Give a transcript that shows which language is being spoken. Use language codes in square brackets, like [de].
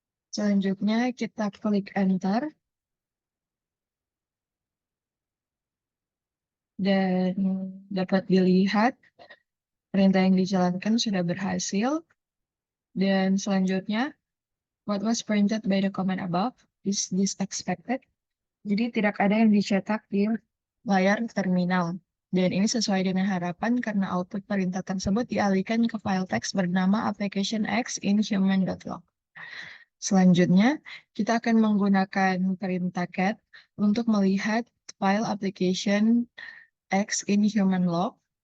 [id] Selanjutnya kita klik enter dan dapat dilihat perintah yang dijalankan sudah berhasil. Dan selanjutnya, [en] what was printed by the command above is this expected. [id] Jadi tidak ada yang dicetak di layar terminal. Dan ini sesuai dengan harapan karena output perintah tersebut dialihkan ke file teks bernama application X in human.log. Selanjutnya, kita akan menggunakan perintah cat untuk melihat file application X in human.log.